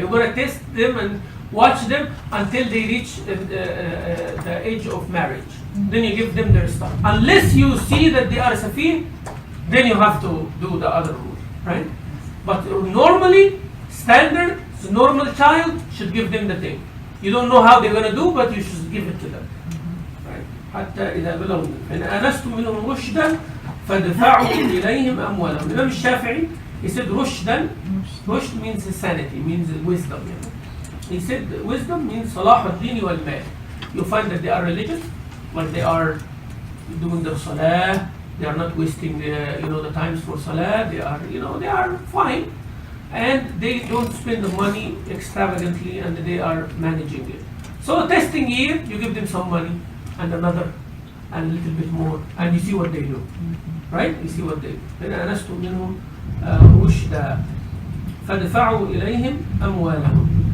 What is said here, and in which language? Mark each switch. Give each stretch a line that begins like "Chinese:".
English: You're going to test them and watch them until they reach the age of marriage. Then you give them their stuff. Unless you see that they are safin, then you have to do the other rule, right? But normally, standard, the normal child should give them the thing. You don't know how they're going to do, but you should give it to them. Right?
Arabic: حتى إذا بلغوا فإن آنستم منهم رشدا فادفعوا إليهم أموالهم. الإمام الشافعي,
English: he said
Arabic: رشدا.
English: Rushd means sanity, means wisdom. You know? He said wisdom means
Arabic: صلاح الدين والمال.
English: You find that they are religious, like they are doing their salah. They are not wasting the times for salah. They are they are fine, and they don't spend the money extravagantly, and they are managing it. So testing year, you give them some money and another and a little bit more, and you see what they do, right? You see what they do.
Arabic: then أنستم منهم رشدا فادفعوا إليهم أموالهم.